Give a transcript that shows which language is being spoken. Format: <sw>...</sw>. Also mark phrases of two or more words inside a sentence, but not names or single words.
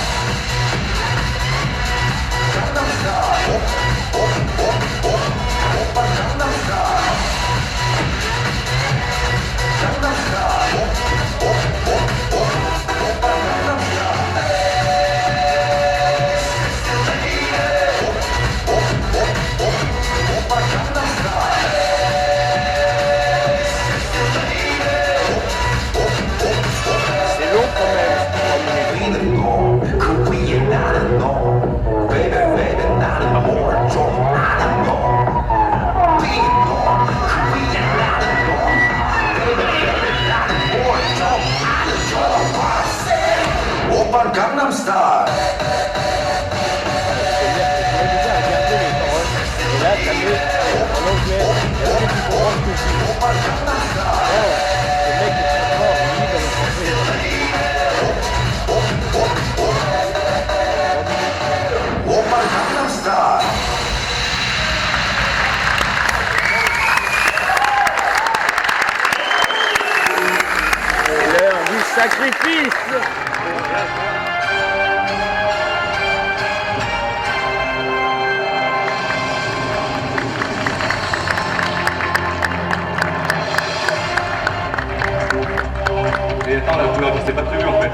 <ko>강남스타일 오빤 강남스타일 강남스타일 오빤 강남스타일 오빤 강남스타일</ko> <fr>C'est long quand même.</fr> <ko>우리는 너, 그 위에 나는 너</ko> <en>Baby baby</en> <ko>나는 뭘 좀 아는 너 우리는 너, 그 위에 나는 너</ko> <en>Baby baby</en> <ko>나는 뭘 좀 아는 너 오빤 강남스타일</ko> <fr>Et là, t'as mis en anglais. Est-ce que tu comprends ce que je dis?</fr> <ko>오빤 강남스타일</ko> <fr>Le mec est très fort, lui, dans le français.</fr> <ko>오빤 강남스타일</ko> <fr>C'est l'heure du sacrifice. Et attends, la couleur c'était pas prévu en fait.</fr>